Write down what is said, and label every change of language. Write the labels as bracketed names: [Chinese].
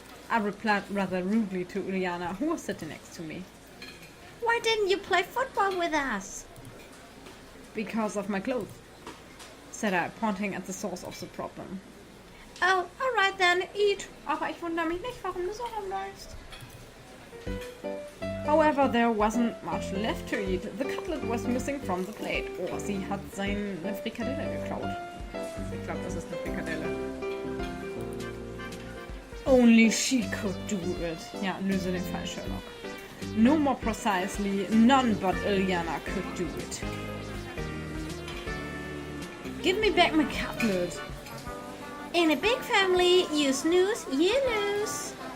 [English] I replied rather rudely to Ulyana, who was sitting next to me. Why didn't you play football with us? Because of my clothes, said I, pointing at the source of the problem. Oh, alright then, eat. [German] Aber ich wundere mich nicht, warum du so rumläufst. [English] However, there wasn't much left to eat. The cutlet was missing from the plate. [German] Oh, sie hat seine Frikadelle geklaut. Ich glaube, das ist eine Frikadelle. [English] Only she could do it. [German] Ja, löse den Fall, Sherlock. [English] No more precisely, none but Ulyana could do it. Give me back my cutlet. In a big family, you snooze, you lose.